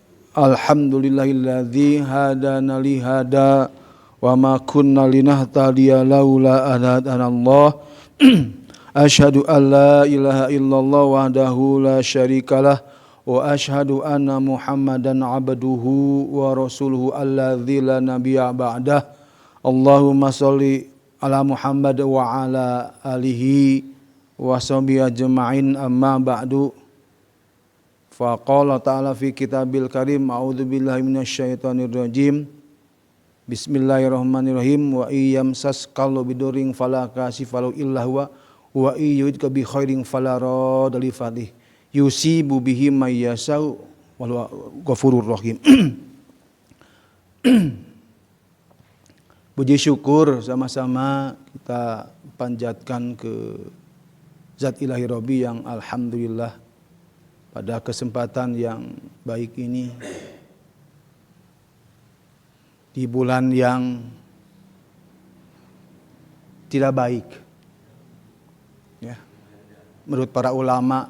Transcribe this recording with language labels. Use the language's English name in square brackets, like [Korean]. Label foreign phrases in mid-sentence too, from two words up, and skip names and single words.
[Arabic] الحمد لله الذي هدانا لهذا وما كنا لنهتدي لولا أن هدانا الله. أشهد أن لا إله إلا الله وحده لا شريك له وأشهد أن محمدا عبده ورسوله الذي لا نبي بعده. اللهم صل على محمد وعلى آله وصحبه أجمعين أما بعد. فقال تعالى في الكتاب الكريم أعوذ بالله من الشيطان الرجيم. بسم الله الرحمن الرحيم. وإن يمسسك الله بضر فلا كاشف له إلا هو وإن يردك بخير فلا راد لفضله يصيب به من يشاء والغفور الرحيم. [Indonesian] Puji syukur sama-sama kita panjatkan ke Zat Ilahi Rabbi yang alhamdulillah pada kesempatan yang baik ini, di bulan yang tidak baik, ya, menurut para ulama,